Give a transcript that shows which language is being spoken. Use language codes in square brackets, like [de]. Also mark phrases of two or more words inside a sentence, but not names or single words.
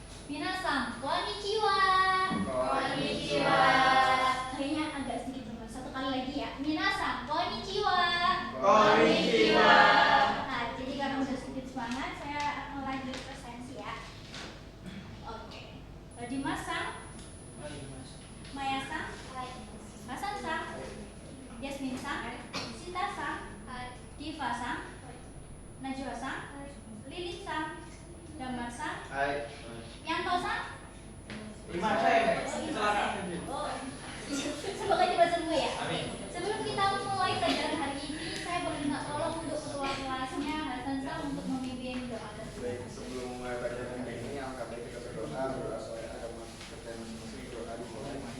[ja] 皆さん、こんにちは. Konnichiwa. [id] Kayaknya agak sedikit lemas. Satu kali lagi ya. [ja] 皆さん、こんにちは. Konnichiwa. [id] Nah, jadi karena udah sedikit semangat, saya akan lanjut ke sensi ya. Oke. Dimas-san, Maya-san, Hasan-san, Yasmin-san, Sita-san, Diva-san, Najwa-san, Lilith-san, Damar-san, Yanto-san. Oh, semoga cepat sembuh ya. Sebelum kita mulai pelajaran hari ini, saya boleh minta tolong untuk ketua kelasnya Hasan-san untuk memimpin doa tersebut. Sebelum mulai pelajaran ini, alangkah baik kita berdoa supaya agama kita masing-masing berdoa dimulai.